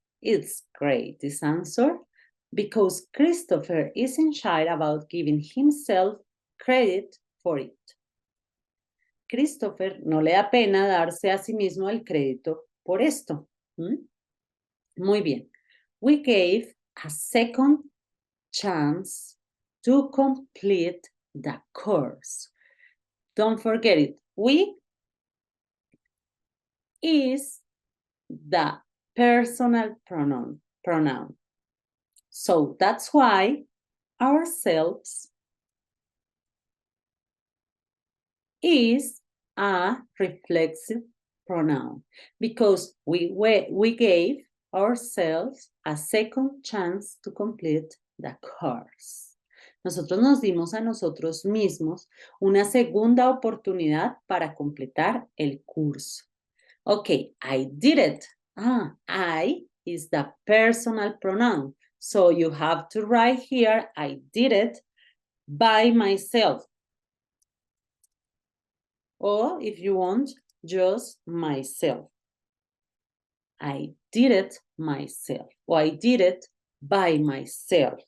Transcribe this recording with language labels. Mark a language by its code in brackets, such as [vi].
[en] It's great, this answer, because Christopher isn't shy about giving himself credit for it. [es] Christopher no le da pena darse a sí mismo el crédito por esto. Muy bien. [en] We gave a second chance to complete the course. Don't forget it. We is the personal pronoun. So that's why ourselves is a reflexive pronoun, because we gave ourselves a second chance to complete the course. [es] Nosotros nos dimos a nosotros mismos una segunda oportunidad para completar el curso. [en] Okay, I did it. I is the personal pronoun. So you have to write here, I did it by myself. Or if you want, just myself. I did it myself, or I did it by myself.